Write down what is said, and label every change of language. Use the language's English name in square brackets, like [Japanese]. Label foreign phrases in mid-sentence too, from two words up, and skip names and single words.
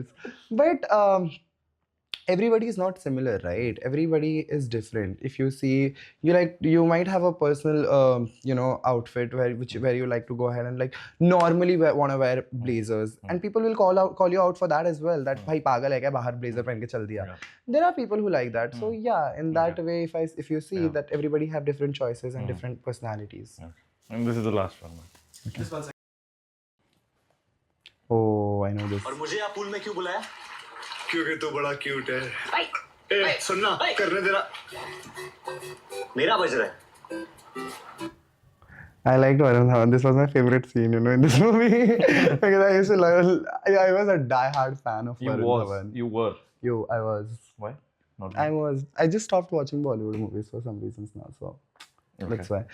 [English] But everybody is not similar, right? Everybody is different. If you see, you might have a personal you know, outfit where you like to go ahead and like normally want to wear blazers, and people will call you out for that as well, that [Hindi] भाई पागल है क्या, बाहर ब्लेज़र पहन के चल दिया. [English] There are people who like that. So yeah, in that way, if you see that everybody have different choices and different personalities. And this is the last one. This one second. Oh, I know this. [Hindi] और मुझे आप पूल में क्यों बुलाया? क्योंकि तू बड़ा क्यूट है ए सुनना करने तेरा मेरा बज रहा है. [English] I liked Varun Dhawan. This was my favorite scene, you know, in this movie. Because I used to love, I was a die-hard fan of Varun Dhawan. You were. I was. Why? Not I just stopped watching Bollywood movies for some reasons now, so that's why.